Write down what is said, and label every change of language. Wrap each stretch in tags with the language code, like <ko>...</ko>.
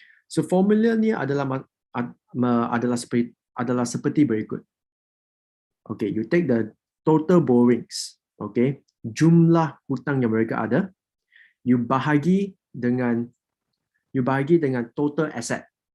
<ms>So formulanya adalah seperti berikut.</ms> <en>Okay, you take the total borrowings.</en> <ms>Okay, jumlah hutang yang mereka ada.</ms> <en>You</en> <ms>bahagi dengan</ms> <en>total asset.</en>